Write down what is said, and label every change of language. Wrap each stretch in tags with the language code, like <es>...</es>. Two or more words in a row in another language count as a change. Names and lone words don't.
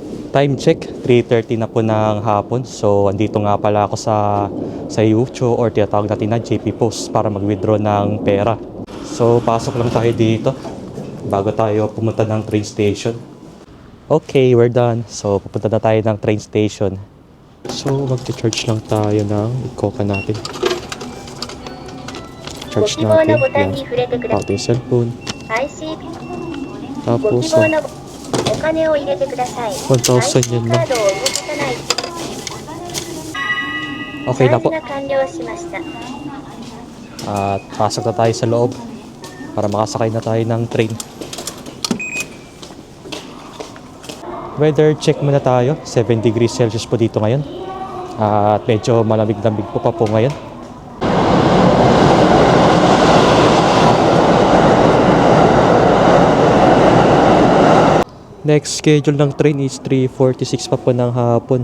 <en>Time check,</en> <tl>3:30 na po ng hapon. So, andito nga pala ako sa Yucho or tinatawag natin na JP Post para mag-withdraw ng pera. So, pasok lang tayo dito bago tayo pumunta ng train station.</tl> <en>Okay, we're done.</en> <tl>So, pupunta na tayo ng train station. So, mag-charge lang tayo ng Coca natin. Charge natin. Yan. Out yung cellphone. Tapos,</tl> <ja>お金を入れてください。 1,000 yen カ na. ードを動かさない。</ja> <tl>Okay na</tl> <ja>チャージ po. が完了しました。</ja> <tl>At pasok na tayo sa loob para makasakay na tayo ng train.</tl> <en>Weather check</en> <tl>muna tayo. 7</tl> <en>degrees Celsius</en> <tl>po dito ngayon. At medyo malamig-lamig po pa po ngayon.</tl> <en>Next schedule</en> <tl>ng train is 3:46 pa po ng hapon.</tl>